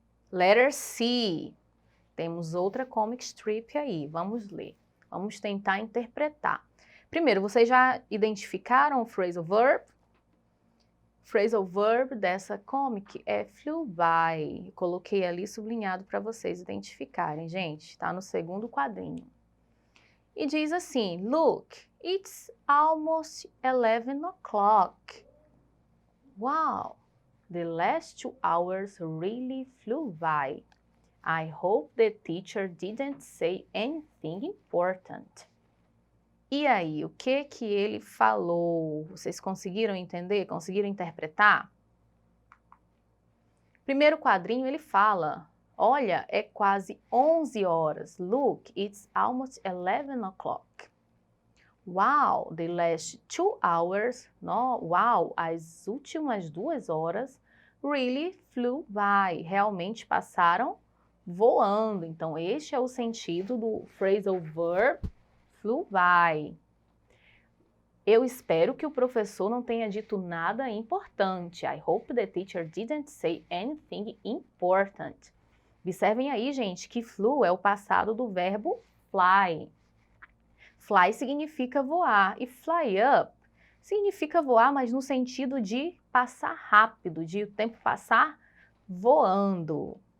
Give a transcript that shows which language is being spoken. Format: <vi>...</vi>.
<pt>Letter C. Temos outra comic strip aí. Vamos ler. Vamos tentar interpretar. Primeiro, vocês já identificaram o phrasal verb? Phrasal verb dessa comic é flew by. Coloquei ali sublinhado para vocês identificarem, gente. Está no segundo quadrinho. E diz assim:</pt> <en>look, it's almost 11 o'clock. Wow, the last 2 hours really flew by. I hope the teacher didn't say anything important.</en> <pt>E aí, o que ele falou? Vocês conseguiram entender? Conseguiram interpretar? Primeiro quadrinho ele fala: olha, é quase 11 horas.</pt> <en>Look, it's almost 11 o'clock. Wow, the last 2 hours.</en> <pt>No, wow, as últimas 2 horas</pt> <en>really flew by.</en> <pt>Realmente passaram voando. Então, este é o sentido do phrasal verb flew by. Eu espero que o professor não tenha dito nada importante.</pt> <en>I hope the teacher didn't say anything important.</en> <pt>Observem aí, gente, que flew é o passado do verbo fly. Fly significa voar e fly up significa voar, mas no sentido de passar rápido, de o tempo passar voando.</pt>